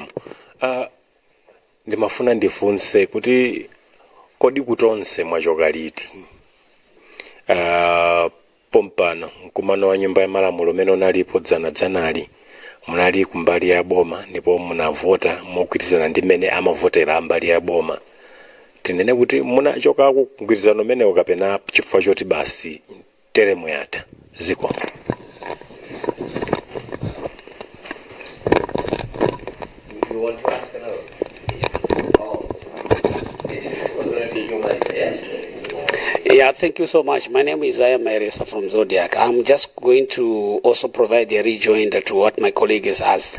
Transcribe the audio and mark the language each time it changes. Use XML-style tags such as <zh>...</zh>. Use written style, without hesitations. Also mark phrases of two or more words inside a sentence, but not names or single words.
<ny>Ndimafuna ndifunse kuti kodi kutonse mwachoka liti pompano mkumano wa nyumba ya malamulo mene unalipo dzanali munali kumbali ya boma ndipo munavota mogwirizana ndi mene amavotera mbali ya boma tinene kuti munachoka kugwirizano menewo kapena chifukwa choti basi teremu yatha ziko.</ny> <en>You want to ask another? Yeah, thank you so much. My name is Ayam Marisa from Zodiac. I'm just going to also provide a rejoinder to what my colleague has asked.</en>